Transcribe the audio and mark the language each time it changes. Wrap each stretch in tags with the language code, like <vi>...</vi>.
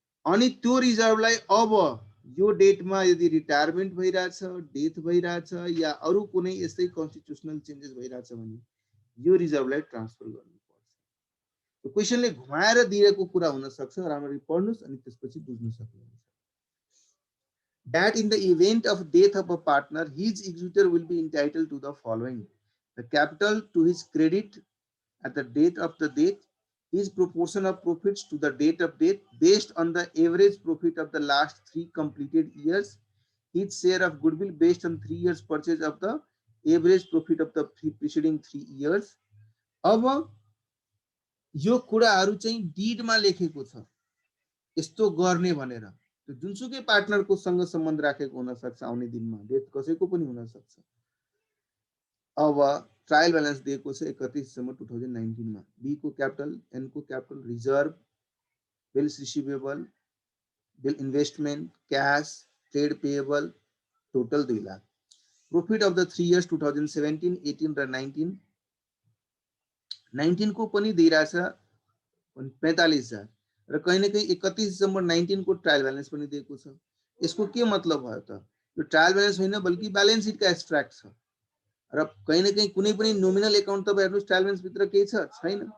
<ne>अनि त्यो रिजर्भलाई अब यो डेटमा यदि रिटायरमेन्ट भइरहेछ, डेथ भइरहेछ या अरु कुनै यस्तै कन्स्टिट्युसनल चेन्जेस भइरहेछ भने यो रिजर्भलाई ट्रान्सफर गर्नुपर्छ। क्वेशनले घुमाएर दिएको कुरा हुन सक्छ, राम्ररी पढ्नुस् अनि त्यसपछि बुझ्न सक्नुहुन्छ।</ne> <en>That in the event of death of a partner, his executor will be entitled to the following: the capital to his credit at the date of the death, his proportion of profits to the date of death based on the average profit of the last 3 completed years, his share of goodwill based on 3 years purchase of the average profit of the preceding 3 years।</en> <ne>अब यो कुराहरु चाहिँ डीडमा लेखेको छ यस्तो गर्ने भनेर। जुनसुकै पार्टनरको सँग सम्बन्ध राखेको हुन सक्छ, आउने दिनमा डेथ कसैको पनि हुन सक्छ। अब ट्रायल ब्यालेन्स दिएको छ 31 दिसम्बर 2019 मा। बी को क्यापिटल, एन को capital, reserve, bills receivable, bill investment, cash, trade payable, total 2 lakh. Profit of the 3 years 2017, 18 र 19, 19 को पनि दिइराछ 45,000 र कहीं न कहीं 31 दिसम्बर 19 को ट्रायल बैलेंस पनि दिएको छ। यसको के मतलब भयो त? यो ट्रायल बैलेंस होइन बल्कि बैलेंस शीट का एक्सट्रैक्ट छ र कहीं न कहीं कुनै पनि नोमिनल अकाउन्ट तपाईं हेर्नुस् ट्रायल बैलेंस भित्र केही छ? छैन।</ne>